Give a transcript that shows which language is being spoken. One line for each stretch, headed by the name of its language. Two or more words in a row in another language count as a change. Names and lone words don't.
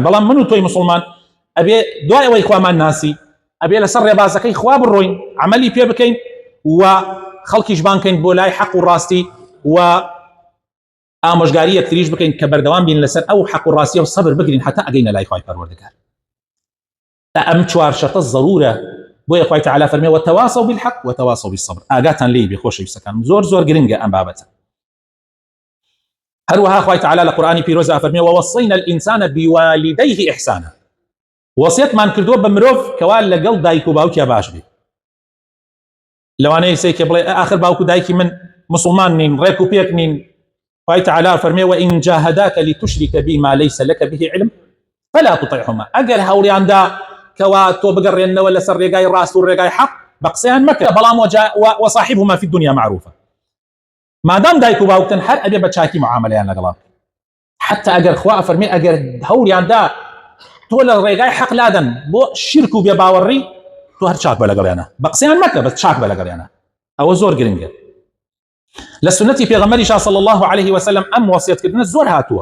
Central Kurdish: بەڵام من و تۆی مسلمان ئەبێ دوای ئەوەی خوامان ناسی ئەبێ لەسەر ڕێبازەکەی خوا بڕۆین، عملی پێ بکەین و خەڵکیش بانکەین بۆ لای حەق و ڕاستی، و ئامۆژگاری یەکتریش بکەین کە بەردەوام بین لەسەر ئەو حەق و ڕاستی و سەبر بگرین حتا ئەگەینە لای خوای پەروەردگار. ئەم چوار شەرتە ضرورە. بۆیە خوای تەعالی فەرمێ
Arabic: وتواصوا بالحق وتواصوا بالصبر.
Central Kurdish: ئاگاتان لێی بێ خۆشەویستەکانم، زۆر زۆر گرنگە ئەم بابەتە. هەروەها خوای تەعالی لە قورئانی پیرۆزە فەرمێ
Arabic: ووصينا الإنسان بوالديه إحسانا.
Central Kurdish: وصیەتمان کردووە بە مرۆڤ کەوا لەگەڵ دایک و باوکیا باش بێ. لەوانەیە سێکێ بڵێ ئاخر باوک و دایکی من مسلمان نین، ڕێک و پێک نین. خوای تەعالی فەرمێ
Arabic: وإن جاهداك لتشرك بي ما ليس لك به علم فلا تطعهما.
Central Kurdish: ئەگەر هەوڵیاندا کەوا تۆ بگەڕێنەوە لەسەر ڕێگای ڕاست و ڕێگای حەق، بە قسەیان مەکە، بەڵام
Arabic: وصاحبهما في الدنيا معروفة.
Central Kurdish: مادام دایک و باوکتن هەر ئەبێ بە چاکی معاملەیان لەگەڵا، حتى ئەگەر خوا فەرمێ ئەگەر هەوڵیاندا تۆ لە ڕێگای حەق لادەن بۆ شرک و بێباوەڕی، تۆ هەر چاک بە لەگەڵیانە، بە قسەیان مەکە، بە چاک بە لەگەڵیانە. ئەوە زۆر گرنگە. لە سنەتی پێغەمبەریش
Arabic: صلی الله عليه وسلم
Central Kurdish: ئەم وەسیەتکردنە زۆر هاتووە.